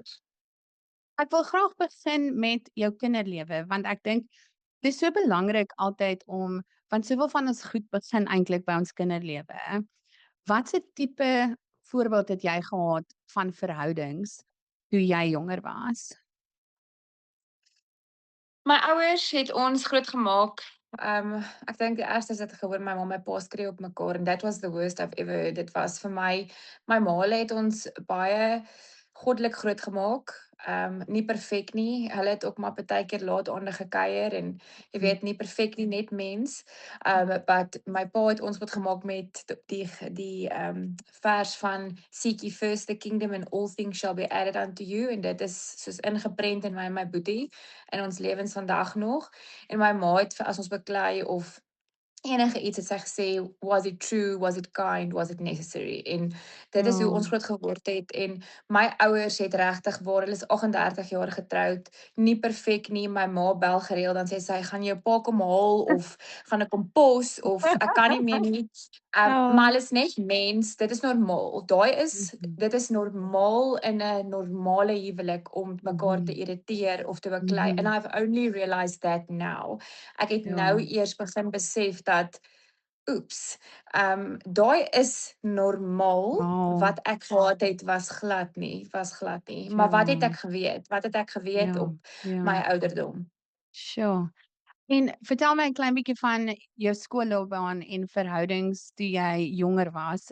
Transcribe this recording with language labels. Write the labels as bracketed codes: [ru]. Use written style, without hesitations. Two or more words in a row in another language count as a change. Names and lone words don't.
[af] Ek wil graag begin met jou kinderlewe want ek dink dit is so belangrik altyd want soveel van ons goed begin eintlik by ons kinderlewe. Watse tipe voorbeeld het jy gehad van verhoudings toe jy jonger was? My ouers het ons grootgemaak. Ek dink die eerste is dit gehoor my ma en my pa skree op mekaar [en] and that was the worst I've ever heard. [af] Dit was vir my ma het ons baie goddelik grootgemaak. Nie perfek nie. Hulle het ook maar partykeer laat aande gekuier en jy weet nie perfek nie, net mens. But my pa het ons grootgemaak met die vers van [en] seek ye first the kingdom and all things shall be added unto you [af] en dit is soos ingeprent in my en my boetie in ons lewens vandag nog. En my ma het as ons beklei of enige iets het sy gesê, [en] was it true, was it kind, was it necessary? [af] En dit is hoe ons groot geword het en my ouers het regtig waar hulle is 38 jaar getroud, nie perfek nie. My ma bel gereeld dan sê sy gaan jou pa kom haal of gaan ek kom pos of ek kan nie meer nie. Maar hulle is net mens, dit is normaal. Dit is normaal in 'n normale huwelik om mekaar te irriteer of te beklei. [en] And I've only realized that now. [af] Ek het nou eers begin besef dat oeps, daai is normaal. Wat ek gehad het was glad nie. Maar wat het ek geweet? Wat het ek geweet op my ouderdom? Sure. En vertel my 'n klein bietjie van jou skoolloopbaan en verhoudings toe jy jonger was.